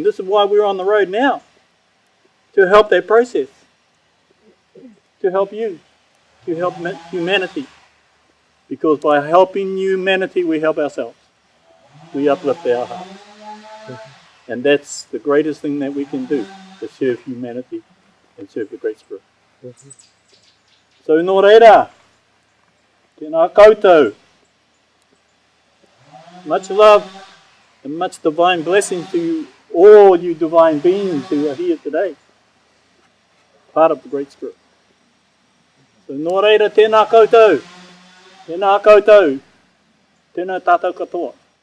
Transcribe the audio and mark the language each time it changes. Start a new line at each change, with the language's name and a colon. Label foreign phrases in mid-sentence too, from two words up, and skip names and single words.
English: This is why we're on the road now, to help that process, to help you, to help humanity. Because by helping humanity, we help ourselves. We uplift our hearts. And that's the greatest thing that we can do, to serve humanity and serve the Great Spirit. So,
Māori: nō reira, tēnā koutou.
English: Much love and much divine blessings to you, all you divine beings who are here today, part of the Great Spirit. So,
Māori: nō reira, tēnā koutou, tēnā koutou, tēnā tātou katoa.